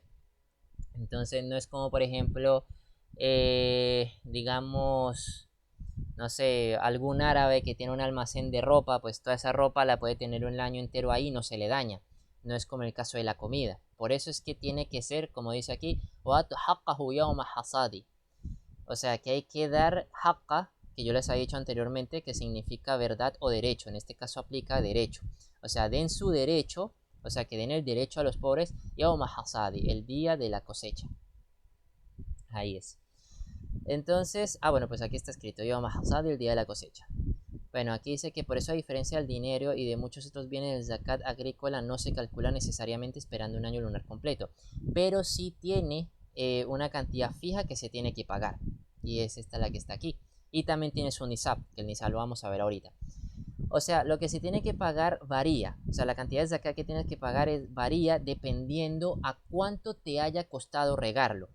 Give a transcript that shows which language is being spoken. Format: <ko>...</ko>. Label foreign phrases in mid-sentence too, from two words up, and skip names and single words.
<es>Entonces no es como por ejemplo, digamos, no sé, algún árabe que tiene un almacén de ropa, pues toda esa ropa la puede tener un año entero ahí y no se le daña. No es como el caso de la comida. Por eso es que tiene que ser, como dice aquí,</es> <ar>وَآتُ حَقَّهُ يَوْمَ حَصَادِ.</ar> <es>O sea, que hay que dar haqqa, que yo les había dicho anteriormente, que significa verdad o derecho. En este caso aplica derecho. O sea, den su derecho, o sea, que den el derecho a los pobres,</es> <ar>يوم حصاده,</ar> <es>el día de la cosecha. Ahí es. Entonces, bueno, pues aquí está escrito,</es> <ar>يوم حصاده,</ar> <es>el día de la cosecha. Bueno, aquí dice que por eso a diferencia del dinero y de muchos otros bienes, el zakat agrícola no se calcula necesariamente esperando un año lunar completo, pero sí tiene una cantidad fija que se tiene que pagar, y es esta la que está aquí. Y también tiene su nisab, que el nisab lo vamos a ver ahorita. O sea, lo que se tiene que pagar varía, o sea, la cantidad de zakat que tienes que pagar varía dependiendo a cuánto te haya costado regarlo.</es>